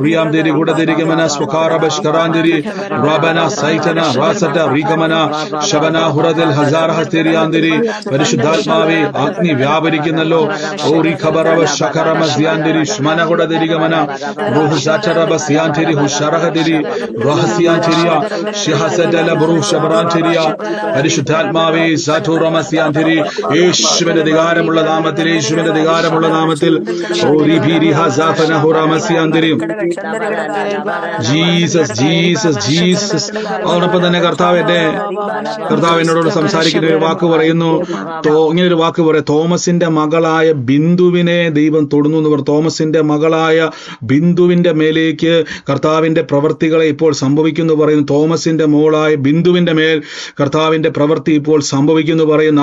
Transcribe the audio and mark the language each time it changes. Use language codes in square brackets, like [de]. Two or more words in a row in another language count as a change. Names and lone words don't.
[ml] Riam Diri Hudadigamana Swakara Bashkarandiri, Rabana Saitana, Rasata, Rigamana, Shabana Huradil Hazar Hastiri Andiri, Parishudhat Mavi, Agni Vyabarikinalo, Ori Kabarava Shakarama Ziandiri, Shmana Hudadigamana, Rohusatara Siantiri, Husharahadiri, Rahasiantiria, Shihasadala Buru Shabarantiria, Parishudhat Mavi, Sato Ramasiantiri, Ishvena Digara Muladamatiri, Ishvena Digara Muladamatil, Ori Biri Hazafana Horamasiandiri, Jesus, Jesus, Jesus. അവനൊപ്പം തന്നെ കർത്താവ് എന്നോട് സംസാരിക്കുന്ന ഒരു വാക്ക് പറയുന്നു. ഇങ്ങനെ ഒരു വാക്ക് പറയാം, തോമസിന്റെ മകളായ ബിന്ദുവിനെ ദൈവം തൊടുന്നു എന്ന് പറഞ്ഞു. തോമസിന്റെ മകളായ ബിന്ദുവിന്റെ മേലേക്ക് കർത്താവിന്റെ പ്രവൃത്തികളെ ഇപ്പോൾ സംഭവിക്കുന്നു പറയുന്നു. തോമസിന്റെ മോളായ ബിന്ദുവിന്റെ മേൽ കർത്താവിന്റെ പ്രവൃത്തി ഇപ്പോൾ സംഭവിക്കുന്നു പറയുന്നു.